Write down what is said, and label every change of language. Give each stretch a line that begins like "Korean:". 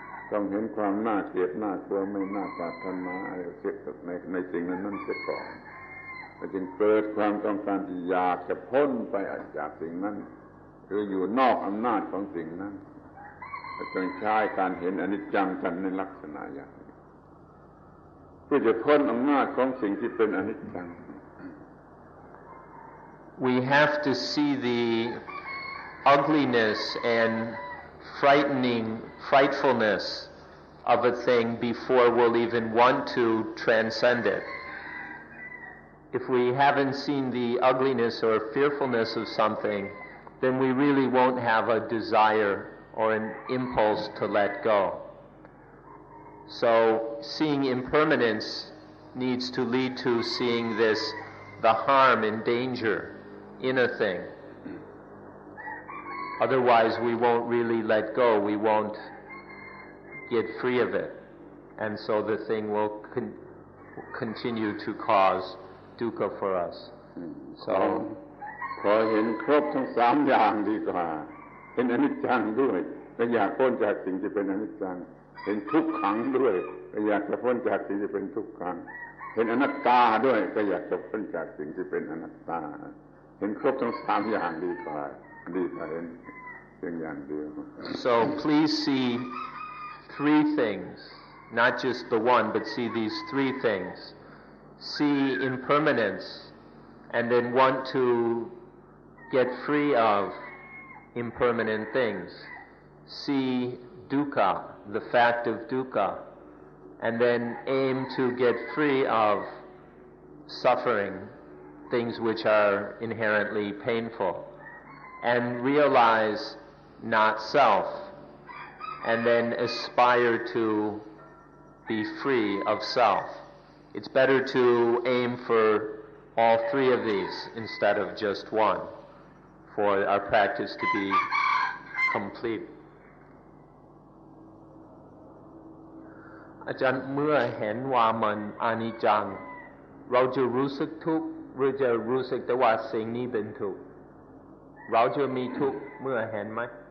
Thai: ต้องเห็นความน่าเกลียดน่ากลัวไม่น่าปรารถนาอะไรเสียในสิ่งนั้นเสียก่อนเราจึงเกิดความต้องการที่อยากจะพ้นไปจากสิ่งนั้นคืออยู่นอกอำนาจของสิ่งนั้นเราจึงใช้การเห็นอนิจจังกันในลักษณะอย่างนี้เพื่อจะพ้นอำนาจของสิ่งที่เป็นอนิจจัง
English: We have to see the ugliness and frightfulness of a thing before we'll even want to transcend it. If we haven't seen the ugliness or fearfulness of something, then we really won't have a desire or an impulse to let go. So seeing impermanence needs to lead to seeing the harm and danger in a thing. Otherwise we won't really let go, we won't get free of it. And so the thing will continue to cause dukkha for us. So
Thai: ขอเห็นครบทั้งสามอย่างดีกว่าเห็นอนิจจังด้วยและอยากพ้นจากสิ่งที่เป็นอนิจจังเห็นทุกขังด้วยก็อยากจะพ้นจากสิ่งที่เป็นทุกขังเห็นอนัตตาด้วยก็อยากจะพ้นจากสิ่งที่เป็นอนัตตาเห็นครบทั้งสามอย่างดีกว่าเห็นเพียงอย่างเดียว
English: So please see three things, not just the one, but see these three things. See impermanence and then want to get free of impermanent things. See dukkha, the fact of dukkha, and then aim to get free of suffering, things which are inherently painful, and realize not self, and then aspire to be free of self. It's better to aim for all three of these instead of just one, for our practice to be complete.
Thai: อาจารย์เมื่อเห็นว่ามันอนิจจังเราจะรู้สึกทุกข์หรือจะรู้สึกแต่ว่าสิ่งนี้เป็นทุกข์เราจะมีทุกข์เมื่อเห็นไหม